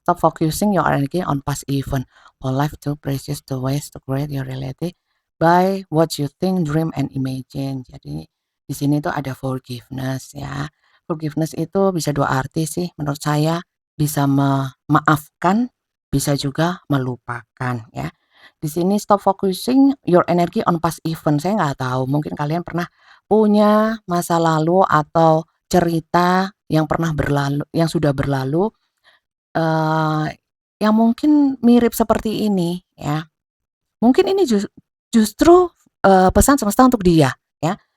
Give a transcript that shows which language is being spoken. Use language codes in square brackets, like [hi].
[en] Stop focusing your energy on past event. For life too precious to waste to create your reality by what you think, dream, and imagine. [id] Jadi di sini tuh ada forgiveness ya. Forgiveness itu bisa dua arti sih menurut saya. Bisa memaafkan, bisa juga melupakan ya. Di sini [en] stop focusing your energy on past event. [id] Saya nggak tahu, mungkin kalian pernah punya masa lalu atau cerita yang pernah berlalu, yang sudah berlalu, eee, yang mungkin mirip seperti ini ya. Mungkin ini justru, pesan semesta untuk dia ya.